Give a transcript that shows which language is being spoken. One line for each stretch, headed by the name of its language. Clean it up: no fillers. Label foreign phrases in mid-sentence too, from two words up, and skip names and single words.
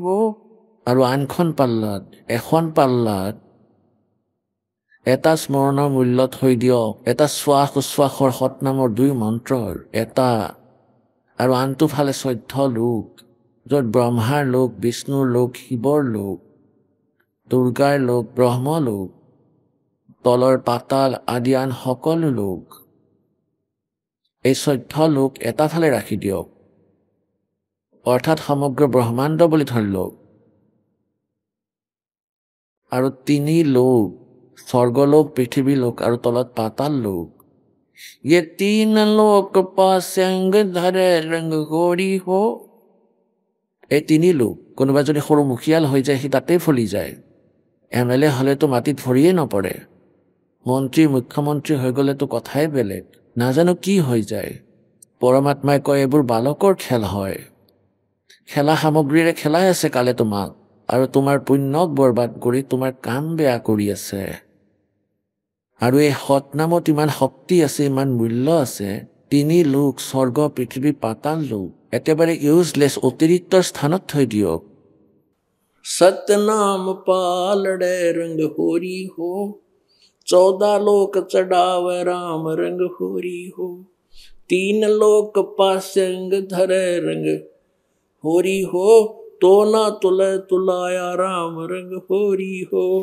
Assamese: আৰু আনখন পাল্লাত, এখন পাল্লাত এটা স্মৰণৰ মূল্য থৈ দিয়ক, এটা শ্বাস উচ্ছ্বাসৰ সৎনামৰ 2 মন্ত্ৰৰ এটা, আৰু আনটো ফালে 14 লোক, য'ত ব্ৰহ্মাৰ লোক, বিষ্ণুৰ লোক, শিৱৰ লোক, দুৰ্গাৰ লোক, ব্ৰহ্ম লোক, তলৰ পাতাল আদি আন সকলো লোক। এই 14 লোক এটা ফালে ৰাখি দিয়ক, অৰ্থাৎ সমগ্ৰ ব্ৰহ্মাণ্ড বুলি ধৰি লওক। আৰু 3 লোক, স্বৰ্গলোক, পৃথিৱী লোক আৰু তলত পাতাল লোক।
Hindi: ये 3 लोक पासे अंग धरे रंग होरी हो।
Assamese: এই 3 লোক, কোনোবা যদি সৰু মুখিয়াল হৈ যায় সি তাতেই ফলি যায়। MLA হ'লেতো মাটিত ভৰিয়ে নপৰে, মন্ত্ৰী মুখ্যমন্ত্ৰী হৈ গ'লেতো কথাই বেলেগ, নাজানো কি হৈ যায়। পৰমাত্মাই কয় এইবোৰ বালকৰ খেল হয়, খেলা সামগ্ৰীৰে খেলাই আছে কালে তোমাক, আৰু তোমাৰ পুণ্যক বৰবাদ কৰি তোমাৰ কাম বেয়া কৰি আছে। আৰু এই সৎনামত ইমান শক্তি আছে, ইমান মূল্য আছে। 3 লোক, স্বৰ্গ, পৃথিৱী, পাতাল লোক একেবাৰে ইউজলেছ, অতিৰিক্তৰ স্থানত থৈ দিয়ক।
Hindi: सतनाम पालड़े रंग होरी हो, 14 लोक चढ़ावे राम रंग होरी हो, 3 लोक पासे अंग धरे रंग होरी हो, तो ना तुले तुलाया राम रंग होरी हो।